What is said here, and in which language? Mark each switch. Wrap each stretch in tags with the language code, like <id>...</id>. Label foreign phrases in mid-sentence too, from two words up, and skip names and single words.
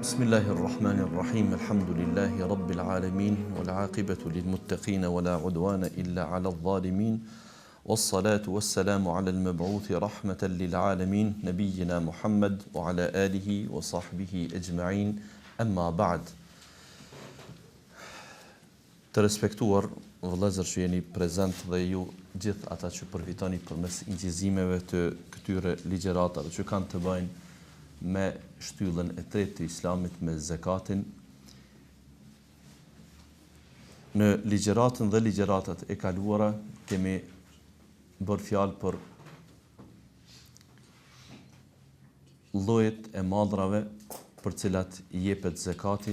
<ar>بسم الله الرحمن الرحيم. الحمد لله رب العالمين والعاقبة للمتقين ولا عدوان إلا على الظالمين. والصلاة والسلام على المبعوث رحمة للعالمين نبينا محمد وعلى آله وصحبه أجمعين. أما بعد.</ar> <sq>Të respektuar vëllezër që jeni prezent dhe ju gjithë ata që përfitoni përmes incizimeve të këtyre ligjëratave që kanë të bëjnë me shtyllën e tretë të Islamit, me zakatin. Në ligjëratën dhe ligjëratat e kaluara kemi bërë fjalë për llojet e madrave për cilat i jepet zakati.</sq>